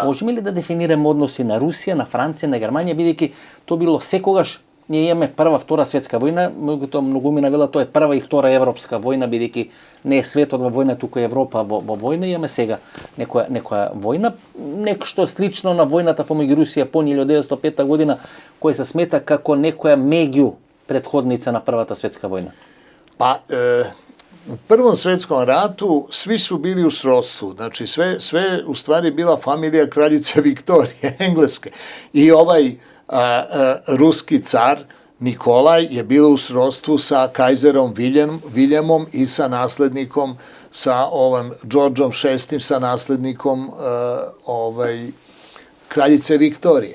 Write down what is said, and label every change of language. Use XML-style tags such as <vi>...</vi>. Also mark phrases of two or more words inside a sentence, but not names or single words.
<mk>Можеме ли да дефинираме односи на Русија, на Франција, на Германија, бидејќи тоа било секогаш ние имаме прва, втора светска војна, многумина вела тоа е прва и втора европска војна, бидејќи не е светот во војна, туку е Европа во војна, имаме сега некоја војна, нешто слично на војната помеѓу Русија по 1905 година, која се смета како некоја меѓу претходница на првата светска војна.</mk> <sr>Pa, u Prvom svetskom ratu svi su bili u srodstvu, znači sve u stvari bila familija kraljice Viktorije, engleske. I ruski car Nikolaj je bio u srodstvu sa kajzerom Viljemom i sa naslednikom, sa Đorđom VI, sa naslednikom kraljice Viktorije.</sr>